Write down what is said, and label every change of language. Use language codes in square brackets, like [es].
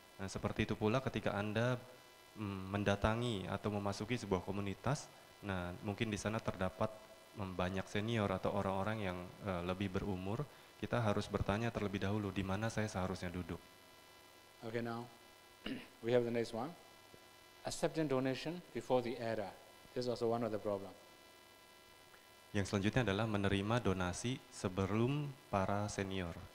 [id] Nah, seperti itu pula ketika Anda mendatangi atau memasuki sebuah komunitas, nah mungkin di sana terdapat banyak senior atau orang-orang yang lebih berumur, kita harus bertanya terlebih dahulu di mana saya seharusnya duduk. [en] Okay, now we have the next one. Accepting donation before the era. This is also one of the problem. [id] Yang selanjutnya adalah menerima donasi sebelum para senior.